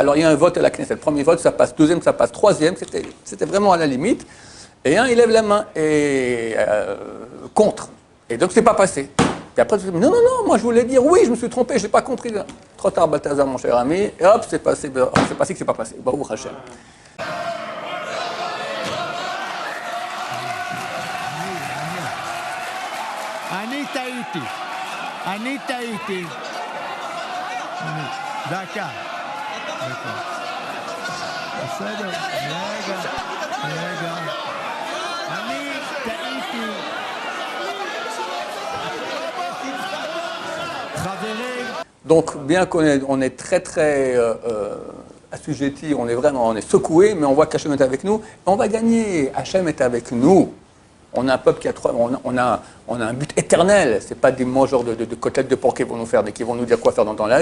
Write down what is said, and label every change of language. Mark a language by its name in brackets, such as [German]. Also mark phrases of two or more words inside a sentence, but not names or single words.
[French] Alors il y a un vote à la Knesset, le premier vote, ça passe, deuxième, ça passe, troisième, c'était vraiment à la limite. Et un, il lève la main et contre. Et donc c'est pas passé. Et après, non, moi je voulais dire, oui, je me suis trompé, je n'ai pas compris. Trop tard, Balthazar, mon cher ami, et hop, c'est passé que c'est pas passé. [Hebrew] ברוך השם. אני טעיתי. דקה. בסדר, רגע. אני טעיתי. חברים. [French] Donc, bien qu'on est très assujetti, on est secoué, mais on voit qu'Hachem est avec nous, on va gagner. Hachem est avec nous. On a un peuple qui on a un but éternel. C'est pas des mangeurs de côtelettes de porc qui vont nous faire, qui vont nous dire quoi faire dans la vie.